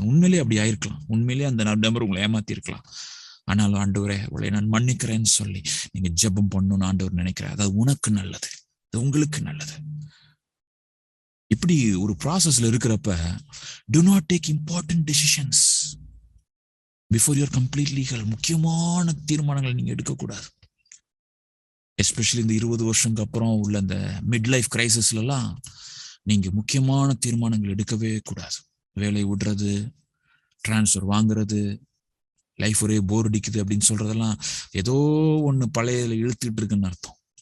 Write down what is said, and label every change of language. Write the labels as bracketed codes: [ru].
[ta] உண்மையிலே அப்படி ஆயிருக்கலாம், உண்மையிலே அந்த நபர் உங்களை ஏமாத்தி இருக்கலாம். ஆனாலும் ஆண்டவரே அவளை நான் மன்னிக்கிறேன்னு சொல்லி நீங்க ஜெபம் பண்ணணும்னு ஆண்டவர் நினைக்கிறார். அது உனக்கு நல்லது, அது உங்களுக்கு நல்லது. இப்படி ஒரு ப்ராசஸ்ல இருக்கிறப்ப [en] do not take important decisions before you are completely healed. [ta] முக்கியமான தீர்மானங்கள் நீங்க எடுக்கக்கூடாது. எஸ்பெஷலி இந்த 20 வருஷத்துக்கு அப்புறம் உள்ள இந்த மிட் லைஃப் கிரைசிஸ்ல எல்லாம் நீங்க முக்கியமான தீர்மானங்கள் எடுக்கவே கூடாது. வேலை விடுறது, டிரான்ஸ்ஃபர் வாங்குறது, லைஃப் ஒரே போர் அடிக்குது அப்படின்னு சொல்றதெல்லாம் ஏதோ ஒண்ணு பழைய இழுத்துட்டு இருக்குன்னு அர்த்தம்.